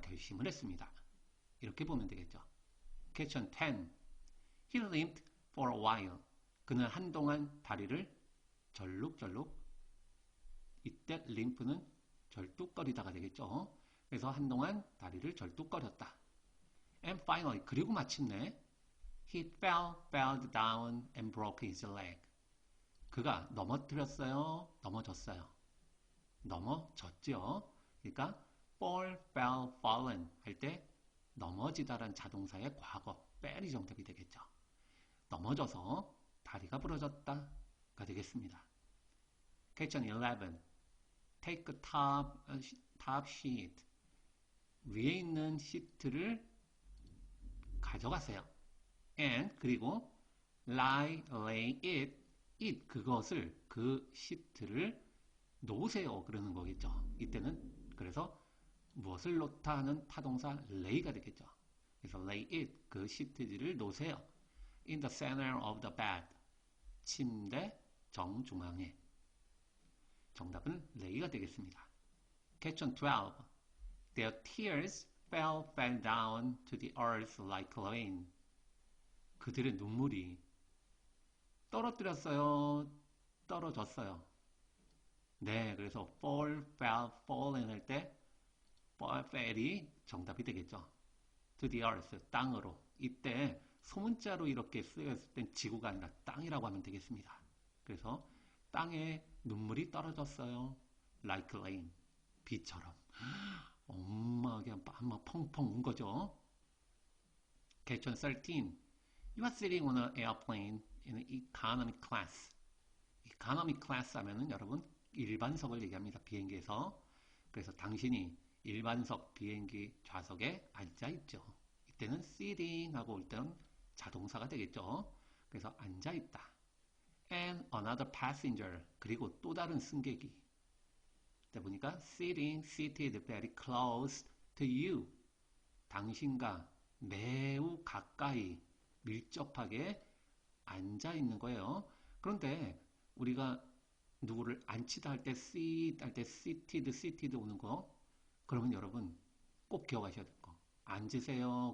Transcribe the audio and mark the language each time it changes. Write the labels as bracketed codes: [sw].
[ko] 결심을 했습니다. 이렇게 보면 되겠죠. 퀘스천 10. [en] He limped for a while. [ko] 그는 한동안 다리를 절룩절룩. 이때 limp는 절뚝거리다가 되겠죠. 그래서 한동안 다리를 절뚝거렸다. [en] And finally, [ko] 그리고 마침내 [en] he fell down and broke his leg. [ko] 그가 넘어뜨렸어요. 넘어졌어요. 넘어졌죠. 그러니까 fall, fell, fallen 할 때 넘어지다란 자동사의 과거, fell이 정답이 되겠죠. 넘어져서 다리가 부러졌다가 되겠습니다. [en] 퀘스천 11. Take a top sheet. [ko] 위에 있는 시트를 가져가세요. And 그리고 [en] lay it [ko] it 그것을 그 시트를 놓으세요 그러는 거겠죠. 이때는 그래서 무엇을 놓다 하는 타동사 lay가 되겠죠. 그래서 [en] lay it [ko] 그 시트지를 놓으세요. [en] in the center of the bed [ko] 침대 정중앙에. 정답은 lay가 되겠습니다. [en] Question 12. Their tears fell down to the earth like rain. [ko] 그들의 눈물이 떨어뜨렸어요. 떨어졌어요. 네, 그래서 fallen 할 때 fell이 정답이 되겠죠. [en] to the earth, [ko] 땅으로. 이때 소문자로 이렇게 쓰였을 땐 지구가 아니라 땅이라고 하면 되겠습니다. 그래서 땅에 눈물이 떨어졌어요. [en] like rain, [ko] 비처럼. 엄마게 한번 펑펑 운 거죠. [en] Question 13. You are sitting on an airplane in economy class. [ko] economy class 하면은 여러분 일반석을 얘기합니다. 비행기에서. 그래서 당신이 일반석 비행기 좌석에 앉아 있죠. 이때는 sitting 하고 올 때는 자동사가 되겠죠. 그래서 앉아 있다. [en] And another passenger. [ko] 그리고 또 다른 승객이. 그때 보니까 [en] seated very close to you. [ko] 당신과 매우 가까이 밀접하게 앉아 있는 거예요. 그런데 우리가 누구를 앉히다 할 때 sit 할 때 seated 오는 거 그러면 여러분 꼭 기억하셔야 될 거. 앉으세요.